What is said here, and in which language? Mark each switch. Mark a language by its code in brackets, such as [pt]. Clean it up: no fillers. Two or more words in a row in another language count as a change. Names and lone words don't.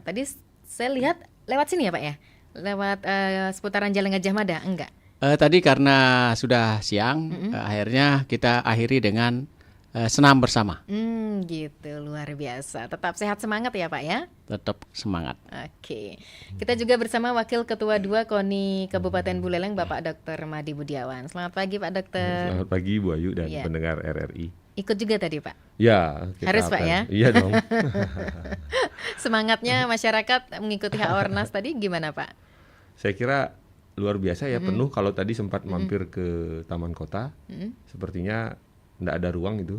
[id] Tadi saya lihat lewat sini ya Pak ya? Lewat seputaran Jalan Gajah Mada, enggak? Tadi karena sudah siang, akhirnya kita akhiri dengan senam bersama. Gitu, luar biasa. Tetap sehat semangat ya Pak ya? Tetap semangat. Oke. Kita juga bersama Wakil Ketua 2 KONI Kabupaten Buleleng Bapak Dr. Madi Budiawan. Selamat pagi Pak Dokter. Selamat pagi Bu Ayu dan pendengar RRI. Ikut juga tadi Pak? Ya. Harus Pak ya? Iya dong. Semangatnya masyarakat mengikuti Haornas tadi gimana Pak? Saya kira luar biasa ya, penuh. Kalau tadi sempat mampir ke Taman Kota, sepertinya enggak ada ruang itu.